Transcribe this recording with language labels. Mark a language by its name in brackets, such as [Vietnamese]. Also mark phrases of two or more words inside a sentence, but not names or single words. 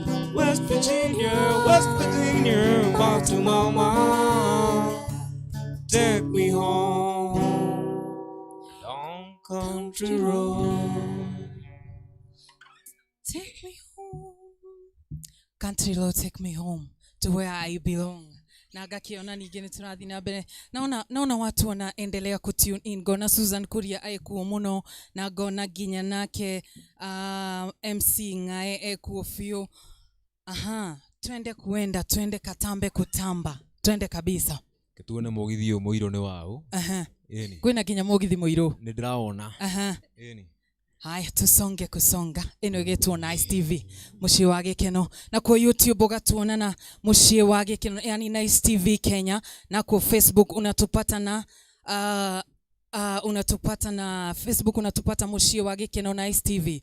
[English] West Virginia, back to mama. Take me home down country road. Take me home. Country road, take me home to where I belong. [Kikuyu] Na gakiona ningĩ nĩ tũrathiĩ na mbere naona [Swahili] watu wanaendelea kutune in. [Kikuyu] Ngona Susan Kuria ekuo mũno na ngona nginya nake MC Ngae ekuo biũ. [Swahili] Twende katambe kutamba, twende kabisa. [Kikuyu] Tuone Mugithi ũyũ mũirũ nĩ waũ. Kwĩna nginya Mugithi mũirũ nĩ ndĩraona. [Swahili] Haya, tusonge kusonga. [Kikuyu] Ino getu Nice TV, muciĩ wa gĩkeno. [Swahili] Na kwa [Kikuyu] YouTube ugatuona na muciĩ wa gĩkeno, yani Nice TV Kenya. [Swahili] Na kwa Facebook unatupata na Facebook unatupata [Kikuyu] muciĩ wa gĩkeno [Swahili] Nice TV.